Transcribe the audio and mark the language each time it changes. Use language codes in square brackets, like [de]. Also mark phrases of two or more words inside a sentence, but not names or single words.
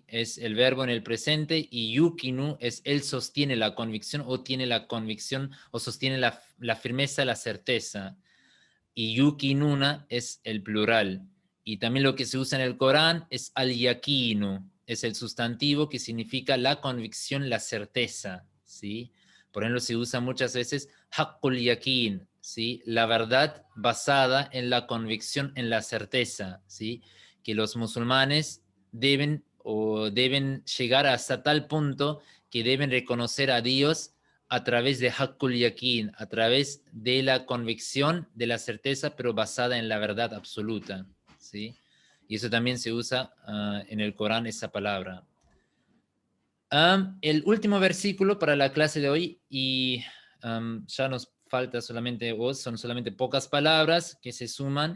[es] Es el verbo en el presente, y yukinu es él sostiene la convicción, o tiene la convicción, o sostiene la firmeza, la certeza. Y yukinuna es el plural. Y también lo que se usa en el Corán es al-yakinu, es el sustantivo que significa la convicción, la certeza, ¿sí? Por ejemplo, se usa muchas veces [ar] حق اليقين, [es] ¿sí? La verdad basada en la convicción, en la certeza, ¿sí? Que los musulmanes deben llegar hasta tal punto que deben reconocer a Dios a través de [ar] حق اليقين, [es] a través de la convicción, de la certeza, pero basada en la verdad absoluta, ¿sí? Y eso también se usa en el Corán, esa palabra. El último versículo para la clase de hoy, y ya nos falta solamente, o son solamente pocas palabras que se suman.